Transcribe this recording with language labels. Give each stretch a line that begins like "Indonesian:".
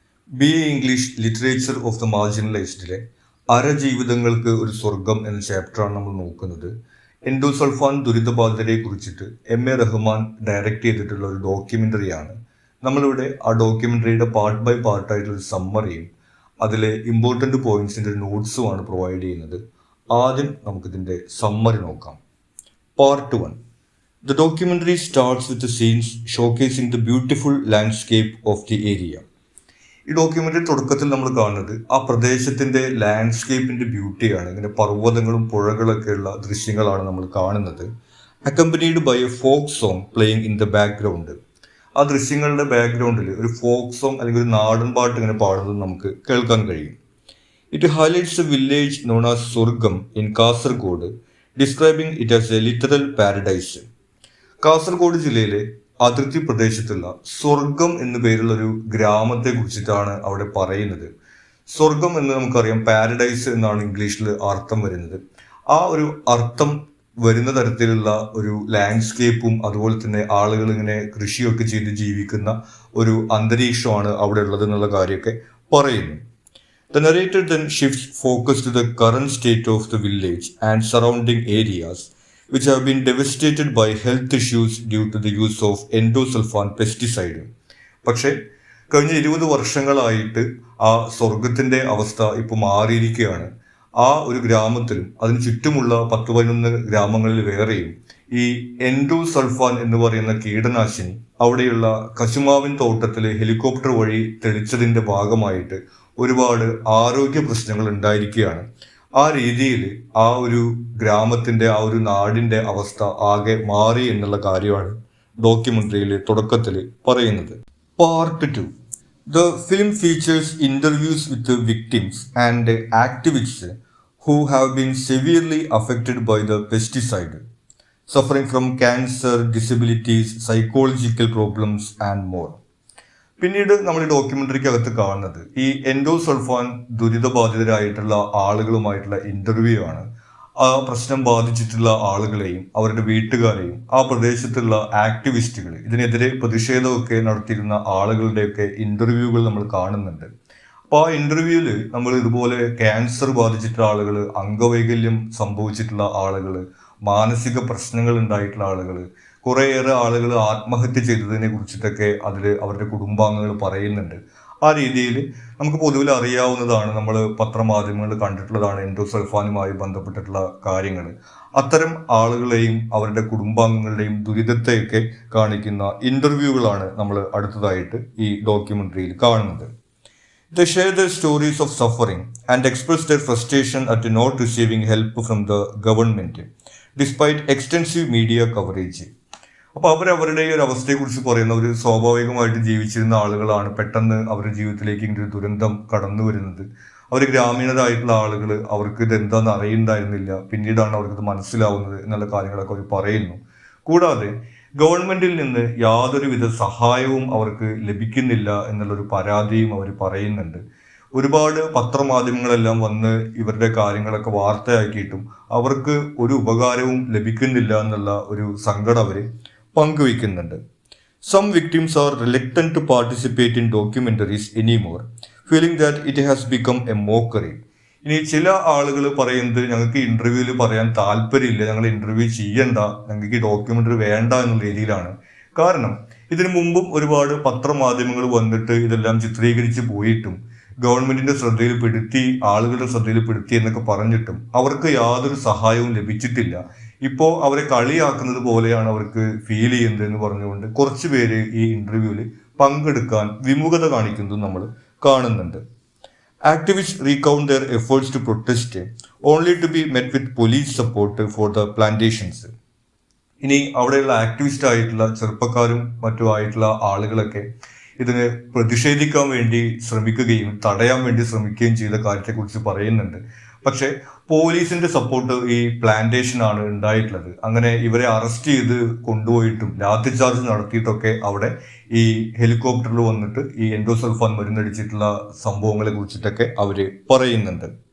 Malayalam: BA English Literature of the Marginalizedലെ അരജീവിതങ്ങൾക്ക് ഒരു സ്വർഗം എന്ന ചാപ്റ്ററാണ് നമ്മൾ നോക്കുന്നത്. എൻഡോസൾഫാൻ ദുരിതബാധിതരെ കുറിച്ചിട്ട് റഹ്മാൻ ഡയറക്റ്റ് ചെയ്തിട്ടുള്ള ഒരു ഡോക്യുമെൻ്ററിയാണ്. നമ്മളിവിടെ ആ ഡോക്യുമെൻ്ററിയുടെ പാർട്ട് ബൈ പാർട്ടായിട്ടുള്ളൊരു സമ്മറിയും അതിലെ ഇമ്പോർട്ടൻ്റ് പോയിന്റ്സിൻ്റെ നോട്ട്സുമാണ് പ്രൊവൈഡ് ചെയ്യുന്നത്. ആദ്യം നമുക്കിതിൻ്റെ സമ്മറി നോക്കാം. Part 1.
English: The documentary starts with the scenes showcasing the beautiful landscape of the area.
Malayalam: ഈ ഡോക്യുമെൻ്ററി തുടക്കത്തിൽ നമ്മൾ കാണുന്നത് ആ പ്രദേശത്തിൻ്റെ ലാൻഡ്സ്കേപ്പിൻ്റെ ബ്യൂട്ടിയാണ്. ഇങ്ങനെ പർവ്വതങ്ങളും പുഴകളൊക്കെയുള്ള ദൃശ്യങ്ങളാണ് നമ്മൾ കാണുന്നത്.
English: Accompanied by a folk song playing in the background.
Malayalam: ആ ദൃശ്യങ്ങളുടെ ബാക്ക്ഗ്രൗണ്ടിൽ ഒരു ഫോക്ക് സോങ് അല്ലെങ്കിൽ ഒരു നാടൻ പാട്ട് ഇങ്ങനെ പാടുന്നത് നമുക്ക് കേൾക്കാൻ കഴിയും.
English: It highlights a village known as Swargam in Kasaragod, describing it as a literal paradise.
Malayalam: Kasaragod ജില്ലയിലെ അതിർത്തി പ്രദേശത്തുള്ള സ്വർഗം എന്നു പേരുള്ള ഒരു ഗ്രാമത്തെ കുറിച്ചിട്ടാണ് അവിടെ പറയുന്നത്. സ്വർഗം എന്ന് നമുക്കറിയാം, പാരഡൈസ് എന്നാണ് ഇംഗ്ലീഷിൽ അർത്ഥം വരുന്നത്. ആ ഒരു അർത്ഥം വരുന്ന തരത്തിലുള്ള ഒരു ലാൻഡ്സ്കേപ്പും അതുപോലെ തന്നെ ആളുകൾ ഇങ്ങനെ കൃഷിയൊക്കെ ചെയ്ത് ജീവിക്കുന്ന ഒരു അന്തരീക്ഷമാണ് അവിടെ ഉള്ളത് എന്നുള്ള കാര്യമൊക്കെ പറയുന്നു.
English: The narrator then shifts focus to the current state of the village and surrounding areas, which have been devastated by health issues due to the use of endosulfan pesticide.
Malayalam: പക്ഷേ കഴിഞ്ഞ 20 വർഷങ്ങളായിട്ട് ആ സ്വർഗത്തിൻ്റെ അവസ്ഥ ഇപ്പോൾ മാറിയിരിക്കുകയാണ്. ആ ഒരു ഗ്രാമത്തിലും അതിന് ചുറ്റുമുള്ള 10-11 ഗ്രാമങ്ങളിൽ വേറെയും ഈ എൻഡോസൾഫാൻ എന്ന് പറയുന്ന കീടനാശിനി അവിടെയുള്ള കശുമാവിൻ തോട്ടത്തിൽ ഹെലികോപ്റ്റർ വഴി തെളിച്ചതിൻ്റെ ഭാഗമായിട്ട് ഒരുപാട് ആരോഗ്യ പ്രശ്നങ്ങൾ ഉണ്ടായിരിക്കുകയാണ്. ആ രീതിയിൽ ആ ഒരു ഗ്രാമത്തിൻ്റെ ആ ഒരു നാടിൻ്റെ അവസ്ഥ ആകെ മാറി എന്നുള്ള കാര്യമാണ് ഡോക്യുമെൻ്ററിയിൽ തുടക്കത്തിൽ പറയുന്നത്. Part 2.
English: The film features interviews with the victims and activists who have been severely affected by the pesticide, suffering from cancer, disabilities, psychological problems and more.
Malayalam: പിന്നീട് നമ്മൾ ഈ ഡോക്യുമെൻ്ററിക്ക് അകത്ത് കാണുന്നത് ഈ എൻഡോസൾഫാൻ ദുരിതബാധിതരായിട്ടുള്ള ആളുകളുമായിട്ടുള്ള ഇൻ്റർവ്യൂ ആണ്. ആ പ്രശ്നം ബാധിച്ചിട്ടുള്ള ആളുകളെയും അവരുടെ വീട്ടുകാരെയും ആ പ്രദേശത്തുള്ള ആക്ടിവിസ്റ്റുകൾ, ഇതിനെതിരെ പ്രതിഷേധമൊക്കെ നടത്തിയിരുന്ന ആളുകളുടെയൊക്കെ ഇൻ്റർവ്യൂകൾ നമ്മൾ കാണുന്നുണ്ട്. അപ്പോൾ ആ ഇൻ്റർവ്യൂവിൽ നമ്മൾ ഇതുപോലെ ക്യാൻസർ ബാധിച്ചിട്ടുള്ള ആളുകൾ, അംഗവൈകല്യം സംഭവിച്ചിട്ടുള്ള ആളുകൾ, മാനസിക പ്രശ്നങ്ങൾ ഉണ്ടായിട്ടുള്ള ആളുകൾ, കുറേയേറെ ആളുകൾ ആത്മഹത്യ ചെയ്തതിനെ കുറിച്ചിട്ടൊക്കെ അതിൽ അവരുടെ കുടുംബാംഗങ്ങൾ പറയുന്നുണ്ട്. ആ രീതിയിൽ നമുക്ക് പൊതുവിൽ അറിയാവുന്നതാണ്, നമ്മൾ പത്രമാധ്യമങ്ങളിൽ കണ്ടിട്ടുള്ളതാണ് എൻഡോസൾഫാനുമായി ബന്ധപ്പെട്ടിട്ടുള്ള കാര്യങ്ങൾ. അത്തരം ആളുകളെയും അവരുടെ കുടുംബാംഗങ്ങളുടെയും ദുരിതത്തെയൊക്കെ കാണിക്കുന്ന ഇൻ്റർവ്യൂകളാണ് നമ്മൾ അടുത്തതായിട്ട് ഈ ഡോക്യുമെൻ്ററിയിൽ കാണുന്നത്.
English: They share their stories of suffering and express their frustration at not receiving help from the government, despite extensive media coverage.
Malayalam: അപ്പോൾ അവരവരുടെ ഒരു അവസ്ഥയെക്കുറിച്ച് പറയുന്ന ഒരു സ്വാഭാവികമായിട്ട് ജീവിച്ചിരുന്ന ആളുകളാണ് പെട്ടെന്ന് അവരുടെ ജീവിതത്തിലേക്ക് ഇങ്ങനെ ഒരു ദുരന്തം കടന്നു വരുന്നത്. അവർ ഗ്രാമീണരായിട്ടുള്ള ആളുകൾ, അവർക്ക് ഇത് എന്താണെന്ന് അറിയുന്നുണ്ടായിരുന്നില്ല, പിന്നീടാണ് അവർക്കിത് മനസ്സിലാവുന്നത് എന്നുള്ള കാര്യങ്ങളൊക്കെ അവർ പറയുന്നു. കൂടാതെ ഗവൺമെന്റിൽ നിന്ന് യാതൊരുവിധ സഹായവും അവർക്ക് ലഭിക്കുന്നില്ല എന്നുള്ളൊരു പരാതിയും അവർ പറയുന്നുണ്ട്. ഒരുപാട് പത്രമാധ്യമങ്ങളെല്ലാം വന്ന് ഇവരുടെ കാര്യങ്ങളൊക്കെ വാർത്തയാക്കിയിട്ടും അവർക്ക് ഒരു ഉപകാരവും ലഭിക്കുന്നില്ല എന്നുള്ള ഒരു സങ്കടം അവർ പങ്കുവയ്ക്കുന്നുണ്ട്.
English: Some victims are reluctant to participate in documentaries anymore, feeling that it has become a mockery.
Malayalam: ഇനി ചില ആളുകൾ പറയുന്നത് ഞങ്ങൾക്ക് ഇന്റർവ്യൂവിൽ പറയാൻ താല്പര്യമില്ല, ഞങ്ങൾ ഇന്റർവ്യൂ ചെയ്യണ്ട, ഞങ്ങൾക്ക് ഈ ഡോക്യുമെൻ്ററി വേണ്ട എന്നുള്ള രീതിയിലാണ്. കാരണം ഇതിനു മുമ്പും ഒരുപാട് പത്രമാധ്യമങ്ങൾ വന്നിട്ട് ഇതെല്ലാം ചിത്രീകരിച്ച് പോയിട്ടും ഗവൺമെന്റിന്റെ ശ്രദ്ധയിൽപ്പെടുത്തി, ആളുകളുടെ ശ്രദ്ധയിൽപ്പെടുത്തി എന്നൊക്കെ പറഞ്ഞിട്ടും അവർക്ക് യാതൊരു സഹായവും ലഭിച്ചിട്ടില്ല. ഇപ്പോൾ അവരെ കളിയാക്കുന്നത് പോലെയാണ് അവർക്ക് ഫീൽ ചെയ്യുന്നത് എന്ന് പറഞ്ഞുകൊണ്ട് കുറച്ച് പേര് ഈ ഇന്റർവ്യൂവിൽ പങ്കെടുക്കാൻ വിമുഖത കാണിക്കുന്നതും നമ്മൾ കാണുന്നുണ്ട്.
English: Activists recount their efforts to protest, only to be met with police support for the plantations.
Malayalam: ഇനി അവിടെയുള്ള ആക്ടിവിസ്റ്റ് ആയിട്ടുള്ള ചെറുപ്പക്കാരും മറ്റുമായിട്ടുള്ള ആളുകളൊക്കെ ഇതിന് പ്രതിഷേധിക്കാൻ വേണ്ടി ശ്രമിക്കുകയും തടയാൻ വേണ്ടി ശ്രമിക്കുകയും ചെയ്ത കാര്യത്തെക്കുറിച്ച് പറയുന്നുണ്ട്. പക്ഷേ പോലീസിന്റെ സപ്പോർട്ട് ഈ പ്ലാന്റേഷനാണ് ഉണ്ടായിട്ടുള്ളത്. അങ്ങനെ ഇവരെ അറസ്റ്റ് ചെയ്ത് കൊണ്ടുപോയിട്ടും ലാത്തി ചാർജ് നടത്തിയിട്ടൊക്കെ അവിടെ ഈ ഹെലികോപ്റ്ററിൽ വന്നിട്ട് ഈ എൻഡോസൾഫാൻ മരുന്നടിച്ചിട്ടുള്ള സംഭവങ്ങളെ കുറിച്ചിട്ടൊക്കെ അവർ പറയുന്നുണ്ട്.